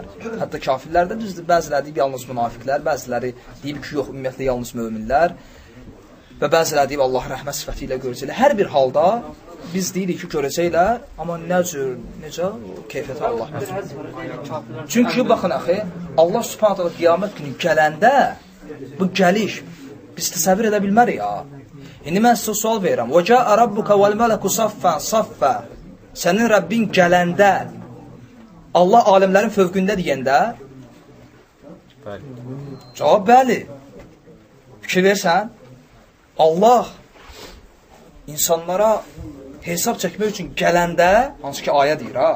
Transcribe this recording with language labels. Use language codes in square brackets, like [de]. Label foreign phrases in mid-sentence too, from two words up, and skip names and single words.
[az] Hətta kafirlər də düzdür, bəziləri deyib yalnız münafiqlər, bəziləri deyib ki, yox, ümumiyyətlə yalnız möminlər və bəziləri deyib Allah rəhmət sifəti ilə görəcəklər. Hər bir halda biz deyirik ki, görəcəklər, amma nə cür, necə? Keyfiyyətə Allah bilir. Çünki, baxın, axı, Allah [ar] سبحانه وتعالى [az] qiyamət günü gələndə, bu gəliş, biz təsəvvür edə bilmərik ya. İndi mən sizə sual verirəm. [ar] وَجَاءَ رَبُّكَ وَالْمَلَكُ صَفًّا صَفًّا [az] sənin Rəbbin gələndə, Allah aləmlərin fövqündə deyəndə, cavab bəli. Fikir versən, Allah insanlara hesab çəkmək üçün gələndə, hansı ki ayə deyir, ha?